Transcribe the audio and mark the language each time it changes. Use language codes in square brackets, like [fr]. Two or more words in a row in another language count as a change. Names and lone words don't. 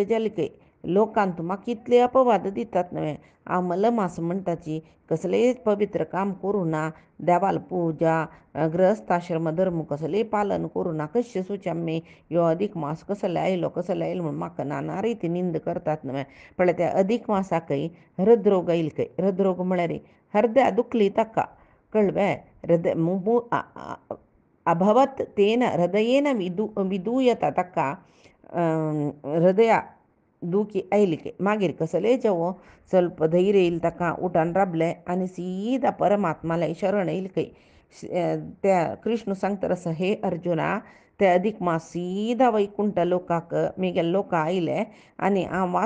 [kok] जालें खंय लोकांत म्हाका कितले अपवाद दितात न्हय आमल मास म्हणटाची कसलेंच पवित्र काम करूं ना देवाल पुजा ग्रहस्थाश्रम धर्म कसलेंय पालन करूं ना कशें सुचाम्मे यो अधिक मास कसले आयलो म्हूण म्हाका नाना रिती निंद करतात न्हय पण त्या अधिक मासाकय हृदरोग येयले खंय हृदरोग म्हळ्यार हृदया दुखली ताका कळ्ळें हृदय [sa] अभवत तेन हृदयेन विदूयता [kok] ताका हृदया दुखी आयली मागीर कसले जेवो ಸ್ವಲ್ಪ धैर्य येयलें ताका उठान राबलें आनी सीदा परमात्माले शरण येयलें खंय त्या कृष्ण सांगता तसं हे अर्जुना ते अधिक मास सीदा वैकुंठ लोकाक मिगेल लोक आयले आनी हांव वास